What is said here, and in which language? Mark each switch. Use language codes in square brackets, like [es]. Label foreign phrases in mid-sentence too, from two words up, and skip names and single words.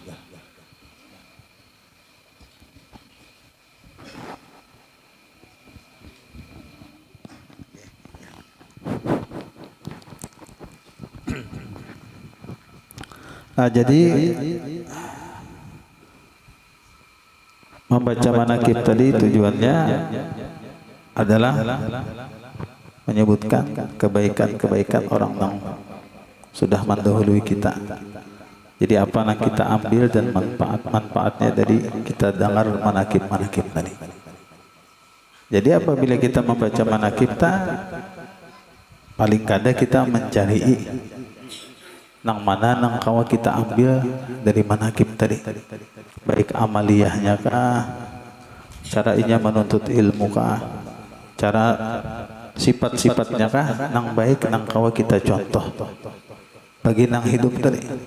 [id] Nah, jadi membaca manaqib tadi tujuannya adalah menyebutkan kebaikan-kebaikan orang yang sudah mendahului kita. Jadi apa yang kita ambil dan manfaat-manfaatnya dari kita dengar manaqib tadi. [bjn] Jadi apabila kita membaca manaqib paling kada kita mencari nang mana nang kawa kita ambil dari manaqib tadi, baik amaliyahnya kah, cara inya menuntut ilmu kah, cara sifat-sifatnya kah, nang baik nang kawa kita contoh bagi nang hidup tadi.